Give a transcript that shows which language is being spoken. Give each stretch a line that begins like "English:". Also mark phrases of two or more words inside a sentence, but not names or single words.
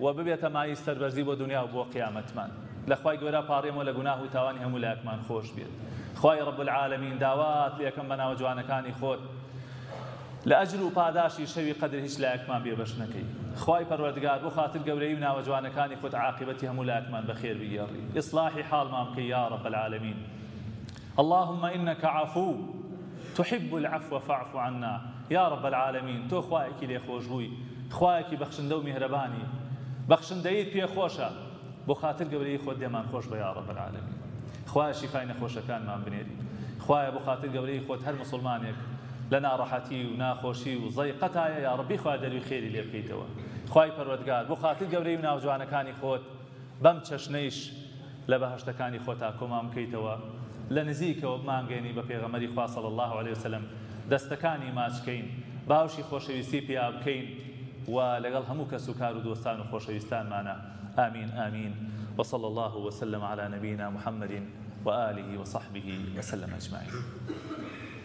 Central Kurdish: ببێتە مای سەربەرزی بۆ دنیا و بۆ قیامەتمان لە خوای گەورە پاڕێمەوە لە گوناه و تاوانی هەموو لایەکمان خۆش بێت خوای
Arabic: رب العالمین
Central Kurdish: داوات لێکەم بە ناوە جوانەکانی خۆت لە ئەجر و پاداشی شەوی قەدر هیچ لایەکمان بێبەش نەکەی خوای پەروەردگار بۆ خاتر گەورەی و ناوە جوانەکانی خۆت عاقبەتی هەموو لایەکمان بەخێر بگێڕی ئیصلاحی حاڵمان بکەی
Arabic: یا رب العالمین اللهم إنك عفو تحب العفو فاعف عنا يا رب العالمين
Central Kurdish: تو خوایەکی لێخۆشبووی خوایەکی بەخشندە و میهرەبانی بەخشندەیت پێ خۆشە بۆ خاتر گەورەی خۆت دێمان خۆش بە
Arabic: یا رب العالمین
Central Kurdish: خوایە شیفای نەخۆشەکانمان بنێری خوایە بۆ خاتر گەورەی خۆت هەر مسلمانێک لە ناڕەحەتی و ناخۆشی و زەیقەتایە یا ڕەبی خوا دەروی خێری لێ بکەیتەوە خوای پەروەردگار بۆ خاتر گەورەی و ناوجوانەکانی خۆت بەم چەشنەیش لە بەهەشتەکانی خۆتا کۆمان بکەیتەوە لە نزیکەوە بمانگەێنی بە پێغەمبەری خوا
Arabic: صلی الله علیه وسلم
Central Kurdish: دەستەکانی ماچکەین باوشی خۆشەویستی پیا بکەین و لەگەڵ هەموو کەس و کار و دۆستان و خۆشەویستانمانە
Arabic: آمین آمین وصلى الله وسلم على نبينا محمد وآله وصحبه وسلم أجمعين